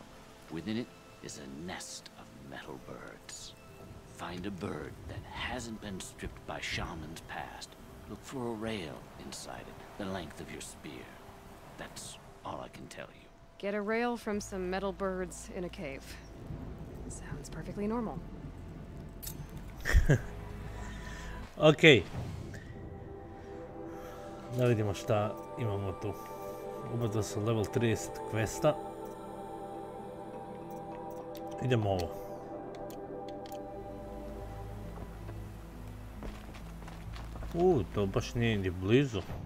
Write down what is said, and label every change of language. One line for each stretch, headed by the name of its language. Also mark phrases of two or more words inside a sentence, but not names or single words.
English: Within it is a nest of metal birds. Find a bird that hasn't been stripped by shamans past. Look for a rail inside it, the length of your spear. That's all I can tell you. Get a rail from some metal birds in a cave. Sounds perfectly normal. Ok.
Serbian: Da vidimo šta imamo tu. Oba su level 30 questa. Idemo ovo. To baš nije ni blizu.